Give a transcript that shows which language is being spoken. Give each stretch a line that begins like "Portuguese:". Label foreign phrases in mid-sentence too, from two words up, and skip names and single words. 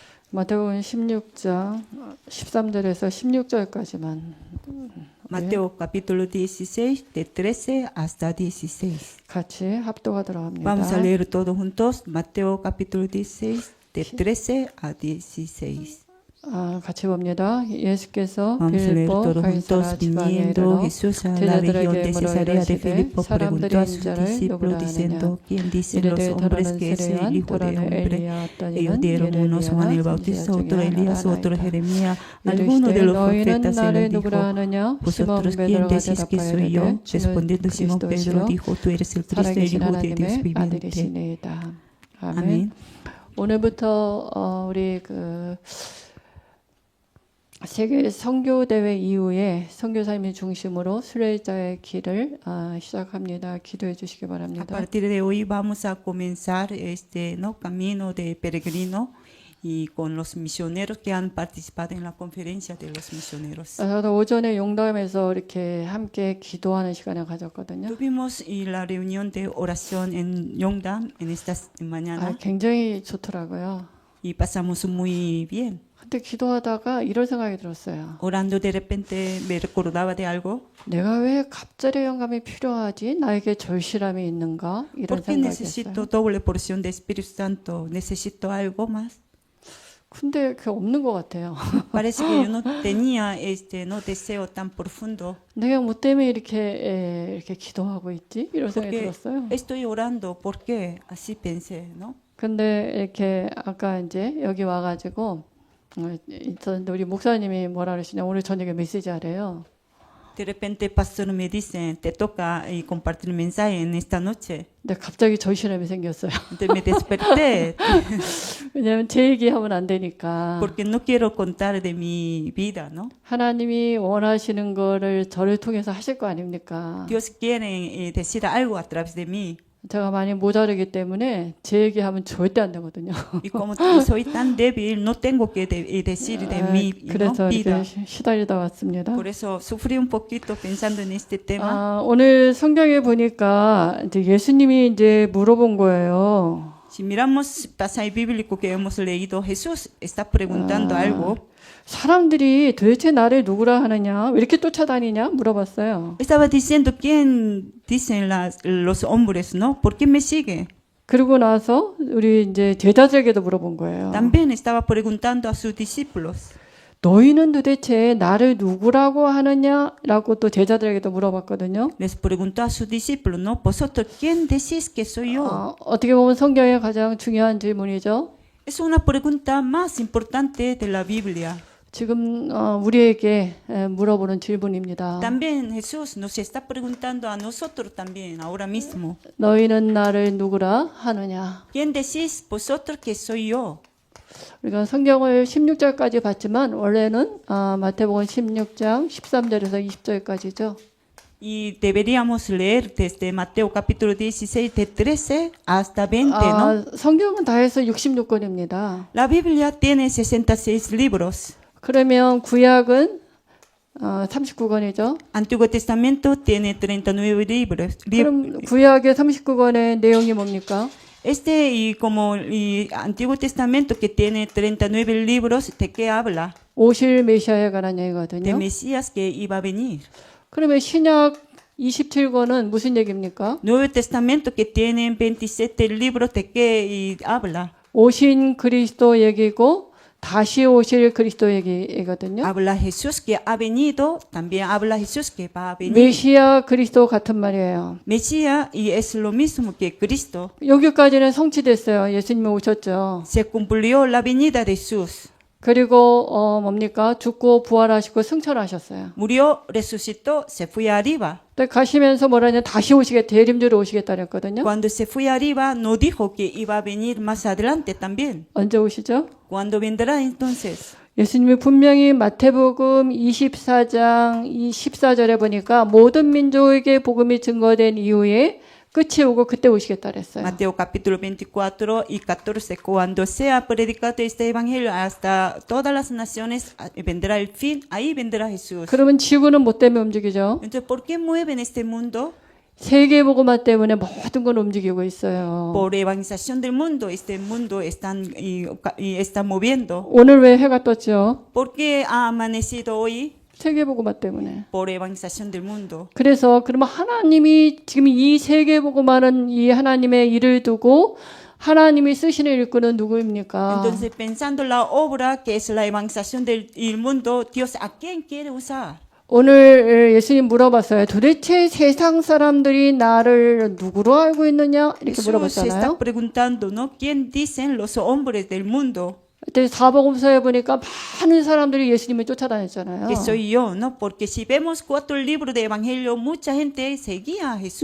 Korean: 마태복음 16장 13절에서 16절까지만
Spanish: Mateo capítulo 16, de 13 hasta 16.
Korean: 같이 합독하도록 합니다.
Spanish: Vamos a leer todos juntos Mateo capítulo 16, de 13 a 16.
Korean: 같이 봅니다. 예수께서
Spanish: Vamos a leer
Korean: 빌립보
Spanish: todos
Korean: 가이사라
Spanish: juntos.
Korean: 지방에
Spanish: Viniendo
Korean: 이르러
Spanish: Jesús a la región
Korean: 제자들에게
Spanish: de
Korean: 물어
Spanish: Cesarea de
Korean: 이르시되
Spanish: Filipo,
Korean: 사람들이
Spanish: preguntó a sus
Korean: 인자를
Spanish: discípulos
Korean: 누구라
Spanish: diciendo,
Korean: 하느냐
Spanish: ¿quién dicen los
Korean: 이르되
Spanish: hombres
Korean: 더러는
Spanish: que es el
Korean: 세례요한
Spanish: Hijo del
Korean: 더러는
Spanish: Hombre?
Korean: 엘리야
Spanish: Ellos
Korean: 어떠니는
Spanish: dieron unos Juan el Bautista, otro Elías, otro Jeremías, algunos de los
Korean: 너희는
Spanish: profetas. Él
Korean: 나를
Spanish: les dijo,
Korean: 누구라 하느냐
Spanish: ¿vosotros
Korean: 시몬
Spanish: quién
Korean: 베드로가
Spanish: decís que soy yo?
Korean: 대답하여
Spanish: Respondiendo Simón Pedro dijo, tú eres el Cristo, el
Korean: 살아계신
Spanish: Hijo de Dios
Korean: 하나님의
Spanish: viviente.
Korean: 아들이시니이다. 아멘. 아멘. 오늘부터 우리 세계 선교 대회 이후에 선교사님이 중심으로 순례자의 길을 시작합니다. 기도해 주시기
Spanish: A
Korean: 바랍니다.
Spanish: partir de hoy vamos a comenzar este camino de peregrino y con los misioneros que han participado en la conferencia de los misioneros.
Korean: 저도 오전에 용담에서 이렇게 함께 기도하는 시간을 가졌거든요.
Spanish: Tuvimos la reunión de oración en Yongdam en esta mañana
Korean: 굉장히 좋더라고요.
Spanish: y pasamos muy bien.
Korean: 근데 기도하다가 이런 생각이 들었어요.
Spanish: Orando de repente me recordaba de algo.
Korean: 내가 왜 갑절의 영감이 필요하지? 나에게 절실함이 있는가? 이런
Spanish: ¿Por qué
Korean: 생각이
Spanish: necesito
Korean: 했어요.
Spanish: doble porción de Espíritu Santo? ¿Necesito algo más?
Korean: 근데 그게 없는 것 같아요.
Spanish: Parece que yo no tenía no deseo tan profundo.
Korean: 내가 뭐 때문에 이렇게 기도하고 있지? 이런 생각이
Spanish: Porque
Korean: 들었어요.
Spanish: estoy orando, ¿por qué? Así pensé, ¿no?
Korean: 근데 이렇게 아까 이제 여기 와가지고 우리 목사님이 뭐라 그러시냐 오늘 저녁에 메시지 하래요.
Spanish: De repente el pastor me dice, te toca compartir mensaje en esta noche.
Korean: 근데 갑자기 절실함이 생겼어요.
Spanish: Entonces me desperté
Korean: 왜냐하면 제 얘기하면 안 되니까.
Spanish: porque no quiero contar de mi vida, ¿no?
Korean: 하나님이 원하시는 거를 저를 통해서 하실 거 아닙니까?
Spanish: Dios quiere decir algo a través de mí.
Korean: 제가 많이 모자르기 때문에 제 얘기하면 절대 안 되거든요.
Spanish: Y como soy tan débil, no tengo que decir de mi
Korean: 그래서
Spanish: vida.
Korean: 이렇게 시달리다 왔습니다.
Spanish: Por eso sufrí un poquito pensando en este tema.
Korean: 오늘 성경에 보니까 이제 예수님이 이제 물어본 거예요.
Spanish: Si miramos el pasaje bíblico que hemos leído, Jesús está preguntando algo.
Korean: 사람들이 도대체 나를 누구라 하느냐? 왜 이렇게 쫓아다니냐? 물어봤어요.
Spanish: Estaba diciendo, ¿quién dicen los hombres, no? ¿Por qué me sigue?
Korean: 그러고 나서 우리 이제 제자들에게도 물어본 거예요.
Spanish: También estaba preguntando a sus discípulos.
Korean: 너희는 도대체 나를 누구라고 하느냐라고 또 제자들에게도 물어봤거든요.
Spanish: Les preguntó a sus discípulos, ¿no? ¿Vosotros quién decís que soy yo?
Korean: 어떻게 보면 성경의 가장 중요한 질문이죠.
Spanish: Es una pregunta más importante de la Biblia.
Korean: 지금 우리에게 물어보는 질문입니다.
Spanish: También Jesús nos está preguntando a nosotros también ahora mismo.
Korean: 너희는 나를 누구라 하느냐?
Spanish: ¿Quién decís vosotros que soy yo?
Korean: 우리가 성경을 16절까지 봤지만 원래는 마태복음 16장 13절에서 20절까지죠.
Spanish: Y deberíamos leer desde Mateo capítulo 16 de 13 hasta 20, ¿no?
Korean: 성경은 다 해서 66권입니다.
Spanish: La Biblia tiene 66 libros.
Korean: 그러면 구약은 39권이죠.
Spanish: Antiguo Testamento tiene 39 libros.
Korean: 그럼 구약의 39권의 내용이 뭡니까?
Spanish: Y como el Antiguo Testamento que tiene 39 libros, ¿de qué habla?
Korean: 오실 메시아에 관한
Spanish: De
Korean: 얘기거든요.
Spanish: Mesías que iba a venir.
Korean: 그러면 신약 27권은 무슨 얘기입니까?
Spanish: Nuevo Testamento que tiene 27 libros, ¿de qué habla?
Korean: 오신 그리스도 얘기고 다시 오실 그리스도 얘기거든요.
Spanish: Habla Jesús que ha venido, también habla Jesús que va a venir.
Korean: 메시아 그리스도 같은 말이에요.
Spanish: Mesías y es lo mismo que Cristo.
Korean: 여기까지는 성취됐어요. 예수님이 오셨죠.
Spanish: Se cumplió la venida de Jesús.
Korean: 그리고 뭡니까? 죽고 부활하시고 승천하셨어요.
Spanish: Murió, resucitó, se fue arriba.
Korean: 또 가시면서 뭐라냐? 다시 오시겠다. 대림주로 오시겠다 그랬거든요.
Spanish: Cuando se fue arriba, no dijo que iba a venir más adelante también.
Korean: 언제 오시죠?
Spanish: ¿Cuándo vendrá entonces?
Korean: 예수님이 분명히 마태복음 24장 14절에 보니까 모든 민족에게 복음이 증거된 이후에 끝이 오고 그때 오시겠다 그랬어요.
Spanish: Mateo capítulo 24 y 14. Cuando sea predicado este evangelio hasta todas las naciones, vendrá el fin, ahí vendrá Jesús.
Korean: 그러면 지구는 뭐 때문에 움직이죠?
Spanish: Entonces, ¿por qué mueven este mundo?
Korean: 세계복음화 때문에 모든 걸 움직이고 있어요.
Spanish: Por evangelización del mundo, este mundo está moviendo.
Korean: 오늘 왜 해가 떴죠?
Spanish: ¿Por qué ha amanecido hoy?
Korean: 세계복음화 때문에.
Spanish: Por evangelización del mundo.
Korean: 그래서 그러면 하나님이 지금 이 세계복음화는 이 하나님의 일을 두고 하나님이 쓰시는 일꾼은 누구입니까?
Spanish: Entonces, pensando la obra que es la evangelización del mundo, Dios ¿a quién quiere usar?
Korean: 오늘 예수님 물어봤어요. 도대체 세상 사람들이 나를 누구로 알고 있느냐? 이렇게
Spanish: Jesús se
Korean: 물어봤잖아요.
Spanish: está preguntando, ¿no? ¿Quién dicen los hombres del mundo
Korean: 그때 사복음서에 보니까 많은 사람들이 예수님을 쫓아다녔잖아요.
Spanish: que soy yo? ¿No? Porque si vemos 4 libros de evangelio, mucha gente seguía a Jesús.